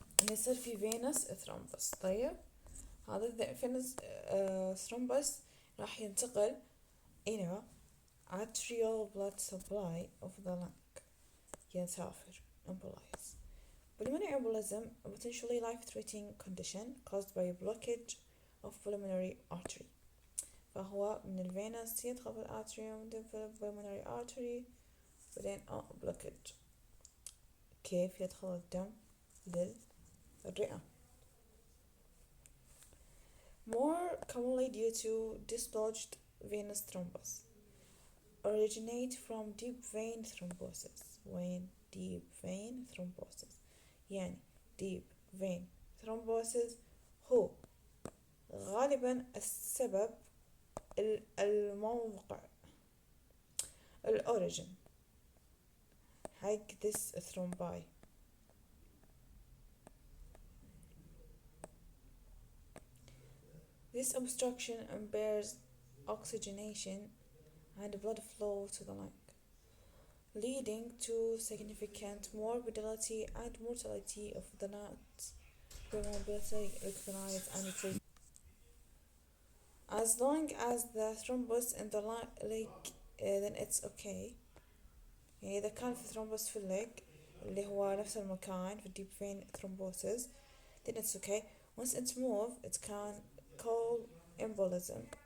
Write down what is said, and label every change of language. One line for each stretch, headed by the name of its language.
Arabic: يصير في
English: venous thrombus.
Arabic: طيب هذا
English: venous thrombus
Arabic: راح ينتقل إلى
English: arterial blood supply of the lung.
Arabic: يسافر
English: embolize. Pulmonary embolism, a potentially life-threatening condition caused by a blockage of pulmonary artery.
Arabic: فهو من الفينس يدخل في الارتري ومن في pulmonary artery بعدين blockage. كيف يدخل الدم للرئة؟
English: More commonly due to dislodged venous thrombus. Originate from deep vein thrombosis. When deep vein thrombosis
Arabic: يعني
English: deep vein thrombosis
Arabic: هو غالبا السبب الموقع الأوريجين حق
English: this thrombi. This obstruction impairs oxygenation and blood flow to the lung, leading to significant morbidity and mortality of the not preventable recognized and treated. As long as the thrombus in the leg then it's okay.
Arabic: يعني إذا كان في thrombus في leg اللي هو نفس المكان في deep vein thrombosis
English: then it's okay. Once it's moved it can cause embolism.